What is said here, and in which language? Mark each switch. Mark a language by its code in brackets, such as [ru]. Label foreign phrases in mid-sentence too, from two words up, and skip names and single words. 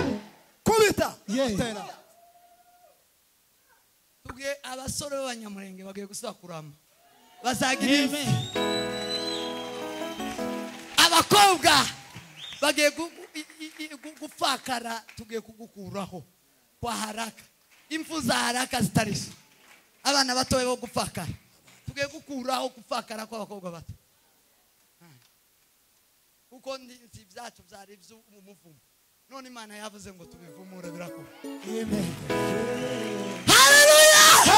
[rw] Kubita tena tugiye abasore b'abanyamurenge bagiye gusubira kurama bazagira imwe abakobwa bagiye gufakara tugiye kugukuraho [sw] kwa haraka [rw] impfu za haraka zitarisha abana batoye bo gufakara tugiye gukuraho gufakara kw'abakobwa bato kuko si ibyacu byari iby'umuvumo none Imana yavuze ngo tubivumure birakora. Amen. Haleluya.